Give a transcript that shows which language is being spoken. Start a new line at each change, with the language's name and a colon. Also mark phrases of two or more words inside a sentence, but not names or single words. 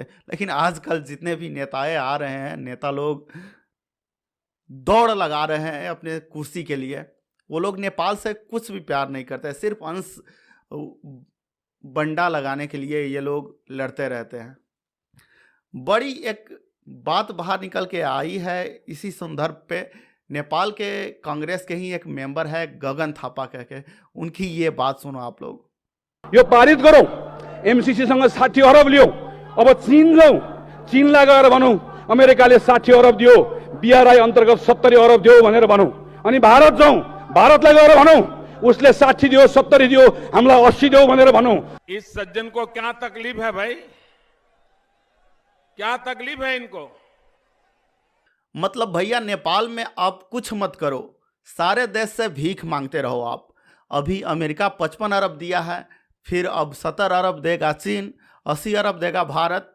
Hindi: लेकिन आजकल जितने भी नेताएं आ रहे हैं, नेता लोग दौड़ लगा रहे हैं अपने कुर्सी के लिए, वो लोग नेपाल से कुछ भी प्यार नहीं करते, सिर्फ अंश बंडा लगाने के लिए ये लोग लड़ते रहते हैं। बड़ी एक बात बाहर निकल के आई है इसी संदर्भ पे। नेपाल के कांग्रेस के ही एक मेंबर है गगन थापा कह के, उनकी ये बात सुनो आप लोग।
Nepali: यो पारित गरौँ, एमसीसीसँग 60 अरब लियो। अब चीन जाउँ, चीनलाई गएर भनौँ अमेरिकाले 60 अरब दियो, बीआरआई अन्तर्गत 70 अरब दियो भनेर भनौँ। अनि भारत जाउँ, भारतलाई गएर भनौँ उसले 60 दियो, 70 दियो, हामीलाई 80 दियो भनेर भनौँ।
Hindi: इस सज्जन को क्या तकलीफ है भाई? क्या तकलीफ है इनको? मतलब भैया, नेपाल में आप कुछ मत करो, सारे देश से भीख मांगते रहो आप। अभी अमेरिका 55 अरब दिया है, फिर अब 70 अरब देगा चीन, 80 अरब देगा भारत।